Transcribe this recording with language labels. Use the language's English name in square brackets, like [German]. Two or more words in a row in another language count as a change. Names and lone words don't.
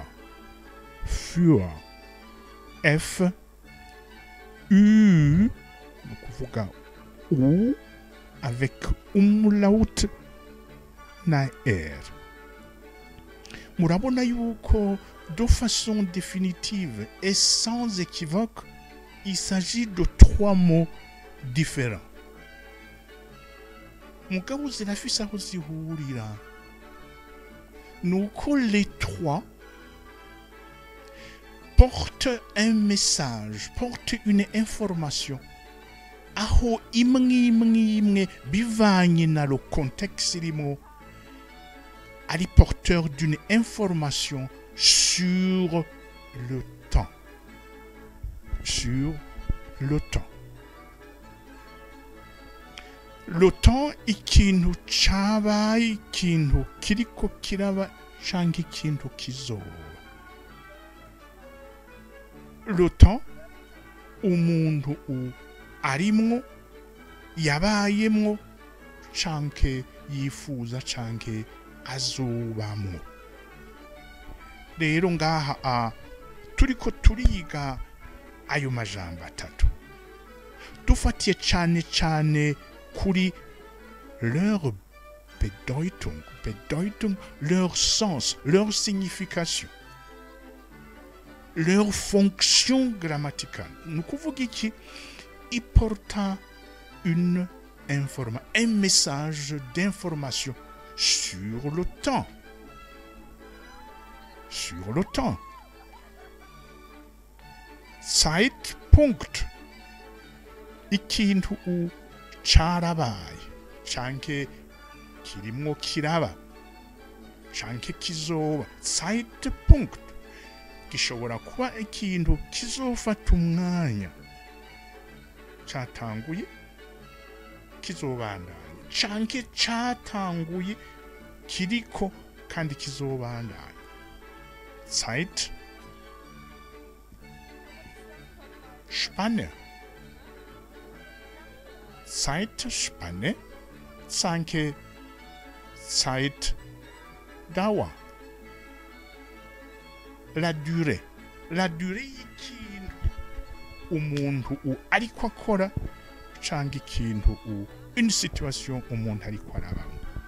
[German] Für. F-U. [Rundi] Nukuvuga U [French] avec umlaut [Rundi] na R. Murabona yuko [French] de façon définitive et sans équivoque, il s'agit de trois mots différents. [Rundi] Mugabo zirafise aho zihurira. [French] Nuko les trois portent un message, portent une information. [Rundi] Aho imwe bivanye na [French] le contexte [Rundi] irimo ari [French] porteur d'une information sur le temps. Sur le temps. Le temps [Rundi] ikintu cabaye, ikintu kiriko kiraba canke ikintu kizoba. Le temps umuntu arimwo yabayemwo canke yifuza canke azobamwo. Rero ngaha turiko turiga ayo majambo atatu dufatiye cane kuri [French] leur Bedeutung, leur sens, leur signification, leur fonction grammaticale. Nous [Rundi] kuvuga iki iporta [French] un message d'information sur le temps. Sur le temps. [German] Zeitpunkt. [Rundi] Ikintu carabaye canke kirimwo kiraba canke kizoba. Zeitpunkt gishobora kuba ikintu kizofata umwanya catanguye kizobandanya canke catanguye kiriko kandi kizobandanya. [German] Zeit Spanne. Zeitspanne canke Zeitdauer. [French] La durée. La durée [Rundi] y'ikintu umuntu ariko akora cyangwa ikintu [French] une situation [Rundi] umuntu ariko arabamo.